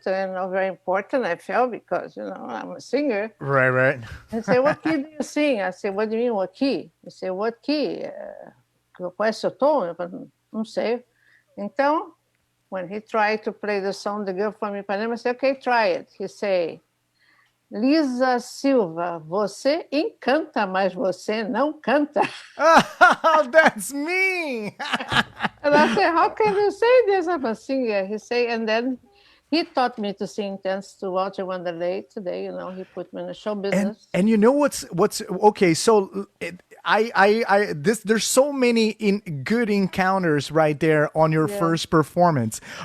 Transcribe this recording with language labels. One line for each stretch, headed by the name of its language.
English: And very important, I felt, because, I'm a singer. Right, right. He said, what key do you sing? I said, what do you mean, what key? He said, what key? Qual é seu tom? Eu falei, não sei. Então, when he tried to play the song, The Girl from Ipanema, I said, okay, try it.
Portuguese: He said, Liza Silva, você encanta, mas você não canta.
English: Oh, that's me. And I said, how can you say this? I'm a singer. He said, and then he taught me to sing thanks to Walter Wanderley today. He put me in the show business. And you know what's okay? So there's so many good encounters right there on your first performance.